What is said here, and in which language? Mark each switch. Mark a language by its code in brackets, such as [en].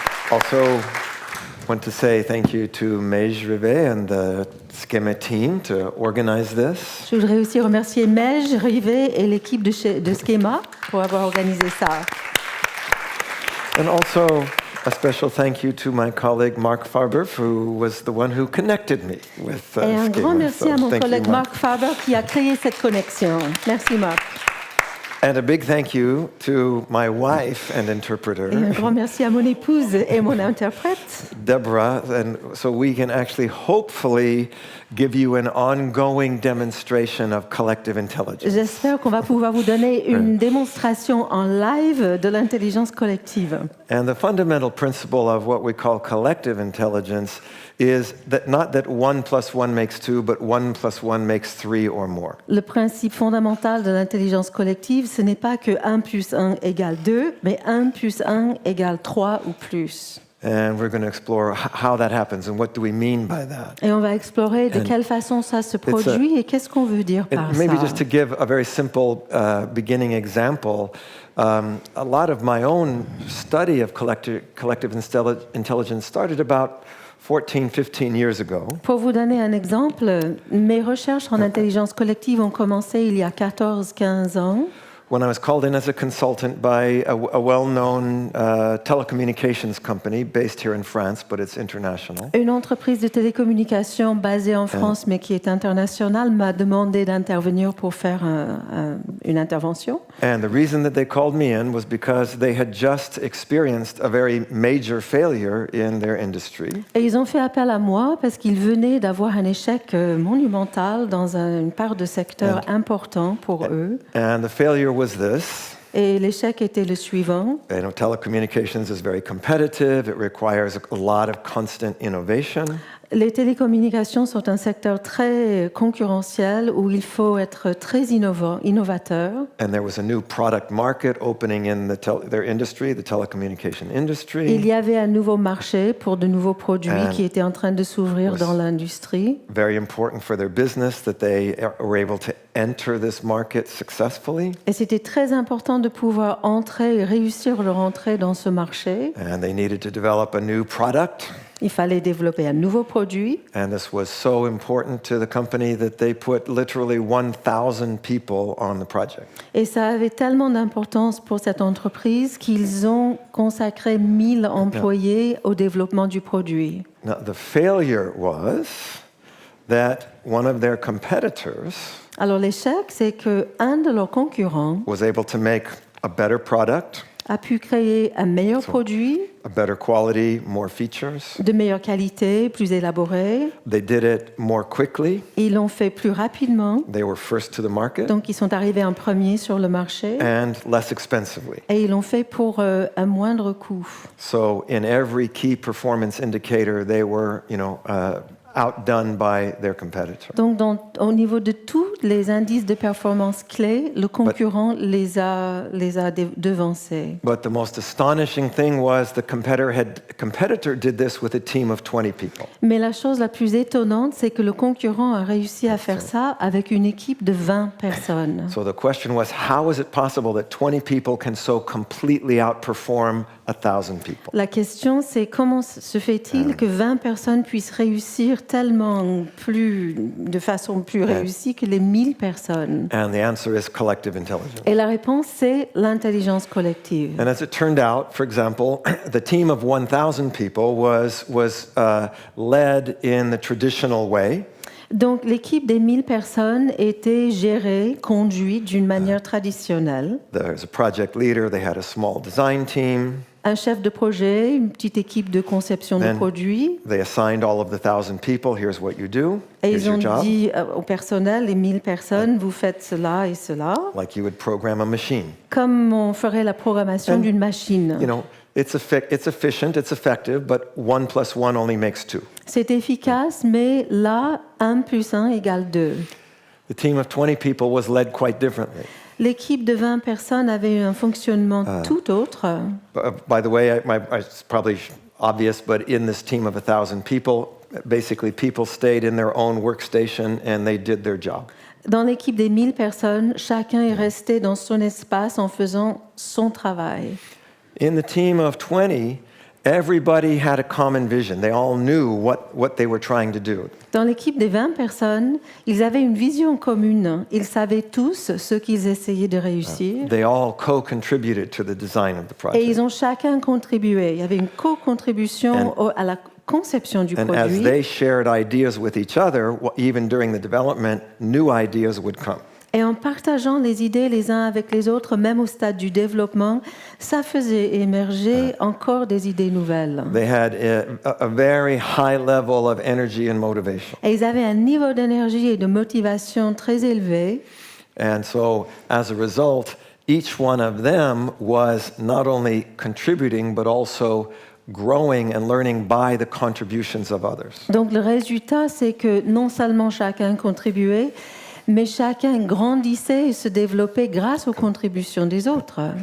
[en] Also, want to say thank you to Mej Rivet and the Schema team to organize this. [fr] Je voudrais aussi remercier Mej Rivet et l'équipe de Schema pour avoir organisé ça. [en] And also a special thank you to my colleague Mark Farber, who was the one who connected me with Schema. [fr] Et un grand merci à mon collègue Mark Farber qui a créé cette connexion. Merci Mark. [en] And a big thank you to my wife and interpreter. [fr] Et un grand merci à mon épouse et mon interprète, [en] Deborah, and so we can actually hopefully give you an ongoing demonstration of collective intelligence. [fr] J'espère qu'on va pouvoir vous donner une démonstration en live de l'intelligence collective. [en] And the fundamental principle of what we call collective intelligence is that not that 1 + 1 makes 2, but 1 + 1 makes 3 or more. [fr] Le principe fondamental de l'intelligence collective, ce n'est pas que 1 + 1 = 2, mais 1 + 1 = 3 ou plus. [en] And we're going to explore how that happens and what do we mean by that. [fr] Et on va explorer de quelle façon ça se produit et qu'est-ce qu'on veut dire par ça. [en] Maybe just to give a very simple beginning example, a lot of my own study of collective intelligence started about 15 years ago. [fr] Pour vous donner un exemple, mes recherches en intelligence collective ont commencé il y a 14-15 ans. [en] When I was called in as a consultant by a well-known telecommunications company based here in France, but it's international. [fr] Une entreprise de télécommunications basée en France, mais qui est internationale, m'a demandé d'intervenir pour faire une intervention. [en] And the reason that they called me in was because they had just experienced a very major failure in their industry. [fr] Et ils ont fait appel à moi parce qu'ils venaient d'avoir un échec monumental dans une part de secteur important pour eux. [en] And the failure was this. [fr] Et l'échec était le suivant. [en] You know, telecommunications is very competitive. It requires a lot of constant innovation. [fr] Les télécommunications sont un secteur très concurrentiel où il faut être très innovateur. [en] And there was a new product market opening in their industry, the telecommunication industry. [fr] Il y avait un nouveau marché pour de nouveaux produits qui étaient en train de s'ouvrir dans l'industrie. [en] Very important for their business that they were able to enter this market successfully. [fr] Et c'était très important de pouvoir entrer et réussir leur entrée dans ce marché. [en] And they needed to develop a new product. [fr] Il fallait développer un nouveau produit. [en] And this was so important to the company that they put literally 1,000 people on the project. [fr] Et ça avait tellement d'importance pour cette entreprise qu'ils ont consacré 1000 employés au développement du produit. [en] Now, the failure was that one of their competitors [fr] Alors l'échec, c'est que un de leurs concurrents [en] was able to make a better product [fr] a pu créer un meilleur produit, [en] a better quality, more features. [fr] de meilleure qualité, plus élaboré. [en] They did it more quickly. [fr] Ils l'ont fait plus rapidement, [en] They were first to the market [fr] donc ils sont arrivés en premier sur le marché. [en] and less expensively. [fr] Et ils l'ont fait pour un moindre coût. [en] So in every key performance indicator, they were, outdone by their competitor. [fr] Donc, au niveau de tous les indices de performance clés, le concurrent les a devancés. [en] But the most astonishing thing was the competitor did this with a team of 20 people. [fr] Mais la chose la plus étonnante, c'est que le concurrent a réussi à faire ça avec une équipe de 20 personnes. [en] So the question was, how is it possible that 20 people can so completely outperform 1,000 people? [fr] La question, c'est comment se fait-il que 20 personnes puissent réussir de façon plus réussie que les 1000 personnes? [en] And the answer is collective intelligence. [fr] Et la réponse, c'est l'intelligence collective. [en] And as it turned out, for example, the team of 1,000 people was led in the traditional way. [fr] Donc, l'équipe des 1000 personnes était gérée, conduite d'une manière traditionnelle. [en] There was a project leader, they had a small design team. [fr] Un chef de projet, une petite équipe de conception de produits. [en] They assigned all of the 1,000 people, here's what you do, [fr] Et [en] here's [fr] ils ont [en] your job. [fr] dit au personnel, les 1000 personnes, vous faites cela et cela, [en] Like you would program a machine. [fr] comme on ferait la programmation d'une machine. [en] It's efficient, it's effective, but 1 + 1 only makes 2. [fr] C'est efficace, mais là, 1 + 1 = 2. [en] The team of 20 people was led quite differently. [fr] L'équipe de 20 personnes avait un fonctionnement tout autre. [en] By the way, it's probably obvious, but in this team of 1,000 people, basically people stayed in their own workstation and they did their job. [fr] Dans l'équipe des 1000 personnes, chacun est resté dans son espace en faisant son travail. [en] In the team of 20, everybody had a common vision. They all knew what they were trying to do. [fr] Dans l'équipe des 20 personnes, ils avaient une vision commune. Ils savaient tous ce qu'ils essayaient de réussir. [en] They all co-contributed to the design of the [fr] Et [en] project. [fr] ils ont chacun contribué. Il y avait une co-contribution à la conception du [en] And as [fr] produit. [en] they shared ideas with each other, even during the development, new ideas would come. [fr] Et en partageant les idées les uns avec les autres, même au stade du développement, ça faisait émerger encore des idées nouvelles. [en] They had a very high level of energy and motivation. [fr] Et ils avaient un niveau d'énergie et de motivation très élevé. [en] And so, as a result, each one of them was not only contributing, but also growing and learning by the contributions of others. [fr] Donc le résultat, c'est que non seulement chacun contribuait, mais chacun grandissait et se développait grâce aux contributions des autres.